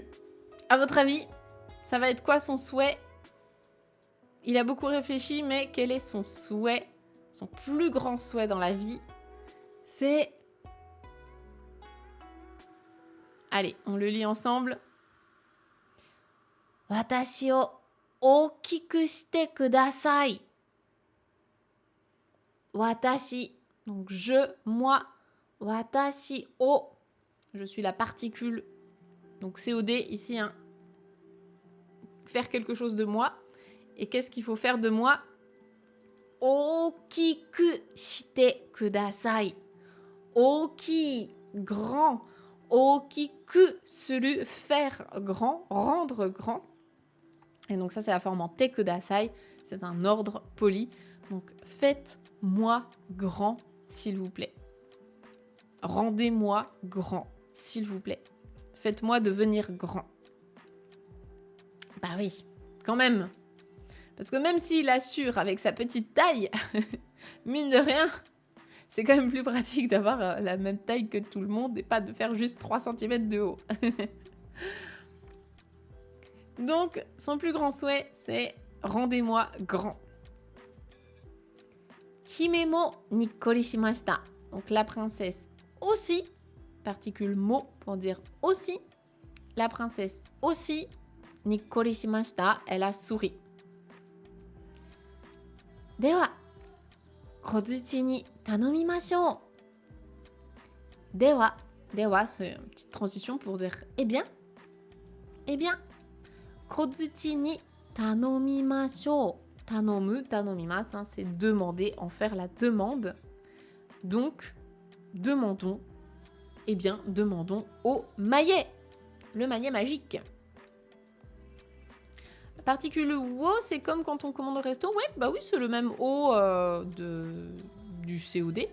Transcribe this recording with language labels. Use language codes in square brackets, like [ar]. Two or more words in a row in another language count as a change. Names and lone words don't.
[fr] À votre avis, ça va être quoi son souhait? Il a beaucoup réfléchi, mais quel est son souhait? Son plus grand souhait dans la vie? C'est... Allez, on le lit ensemble. [ja] 私を大きくしてください. [fr] Watashi, donc je, moi. [ja] 私を, [fr] je suis la particule, donc COD ici, hein. Faire quelque chose de moi. Et qu'est-ce qu'il faut faire de moi? [ja] 大きくしてください. Oki, grand. 大きくする, [fr] faire grand, rendre grand. Et donc ça c'est la forme en [ja] てください, [fr] c'est un ordre poli. Donc faites-moi grand, s'il vous plaît. Rendez-moi grand, s'il vous plaît. Faites-moi devenir grand. Bah oui, quand même. Parce que même s'il assure avec sa petite taille, mine de rien, c'est quand même plus pratique d'avoir la même taille que tout le monde et pas de faire juste 3 cm de haut. Donc, son plus grand souhait, c'est « Rendez-moi grand ». [ja] 姫もにっこりしました. [fr] Donc la princesse aussi, particule mo pour dire aussi. La princesse aussi, [ja] にっこりしました, [fr] elle a souri. [ja] では、小槌に頼みましょう. [fr] Dewa, dewa, c'est une petite transition pour dire eh bien, [ja] 小槌に頼みましょう. 頼む、頼みます, [fr] hein, c'est demander, en faire la demande. Donc, demandons, eh bien, demandons au maillet, le maillet magique. La particule wo, c'est comme quand on commande au resto. Ouais, bah oui, c'est le même o du COD.